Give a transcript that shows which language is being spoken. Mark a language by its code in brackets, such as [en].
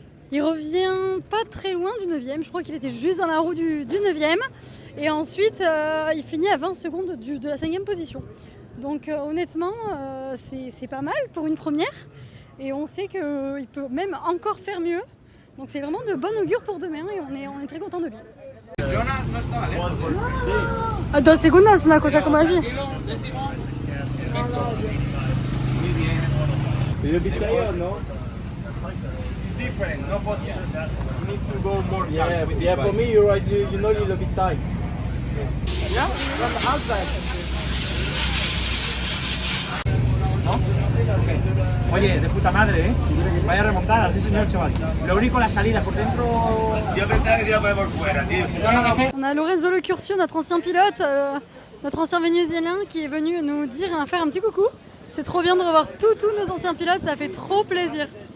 [fr] Il revient pas très loin du 9e, je crois qu'il était juste dans la roue du 9e. Et ensuite, il finit à 20 secondes de la 5e position. Donc honnêtement, c'est pas mal pour une première. Et on sait qu'il peut même encore faire mieux. Donc c'est vraiment de bon augure pour demain et on est très content de lui. [es] A 2 segundas, una cosa como así. [en] Little bit tired, no? Different, no possible. Need to go more. Yeah, for me, you're right. You know, a little bit tight. Yeah, from the outside. [es] Oye, de puta madre, ¿eh? Vaya remontada, sí señor, chaval. Lo único, la salida por dentro... Yo pensaba que te iba a poner por fuera, tío. [fr] On a Lorenzo Le Curcio, notre ancien pilote, notre ancien vénézuélien qui est venu nous dire et faire un petit coucou. C'est trop bien de revoir tous nos anciens pilotes, ça fait trop plaisir.